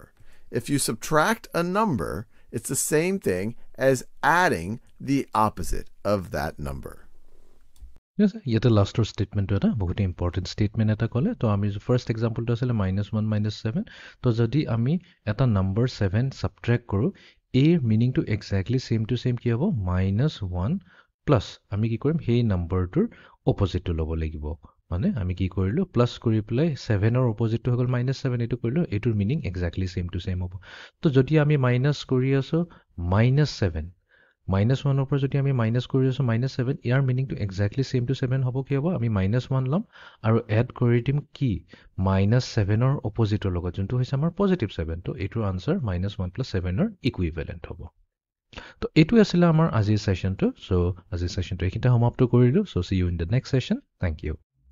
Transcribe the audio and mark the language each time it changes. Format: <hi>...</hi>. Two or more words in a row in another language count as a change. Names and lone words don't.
<en>If you subtract a number, it's the same thing as adding the opposite of that number.</en> <as>Yes, yete</as> <en>last statement</en> <as>এটা বহুত</as> <en>important statement</en> <as>এটা ক'লে তো আমি</as> <en>first example</en> <as>to asile -1 -7 to jodi ami eta number 7 subtract koru a meaning to</as> <en>exactly same to same</en> <as>কি হ'ব -1 plus আমি কি কৰিম সেই number টোৰ opposite টো ল'ব লাগিব মানে আমি কি কৰিলো প্লাস কৰি প্লাই 7 ৰ অপোজিট টো হল -7 এটো কৰিলো এটোৰ মিনিং</as> <en>exactly same to same</en> <as>হ'ব তো যদি আমি মাইনাস কৰি আছো -7 -1 ৰ পৰা যদি আমি মাইনাস কৰি আছো -7 ইয়াৰ মিনিং টু</as> <en>exactly same to</en> <as>7 হ'ব কি হ'ব আমি -1 লম আৰু এড কৰি দিম কি -7 ৰ অপোজিটৰ লগত যোনটো হৈছে আমাৰ পজিটিভ 7 তো এটোৰ আনসাৰ -1 + 7 ৰ ইকুইভ্যালেন্ট হ'ব তো এটো আছিল আমাৰ আজিৰ সেশনটো সো আজিৰ সেশনটো এখিটা সমাপ্ত কৰিলো</as> <en>so see you in the next session thank you</en>